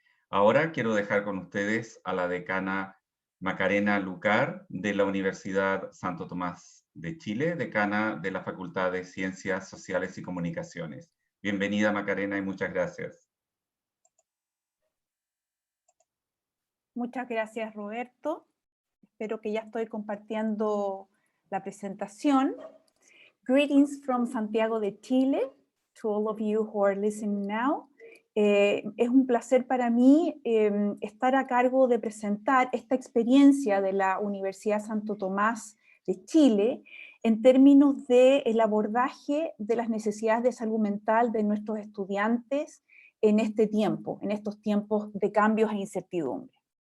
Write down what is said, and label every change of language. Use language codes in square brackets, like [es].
[es] Ahora quiero dejar con ustedes a la decana Macarena Lucar de la Universidad Santo Tomás de Chile, decana de la Facultad de Ciencias Sociales y Comunicaciones. Bienvenida, Macarena, y muchas gracias. Muchas gracias, Roberto. Espero que ya estoy compartiendo la presentación. [en] Greetings from Santiago de Chile to all of you who are listening now. [es] Es un placer para mí estar a cargo de presentar esta experiencia de la Universidad Santo Tomás de Chile en términos del abordaje de las necesidades de salud mental de nuestros estudiantes en este tiempo, en estos tiempos de cambios e incertidumbre.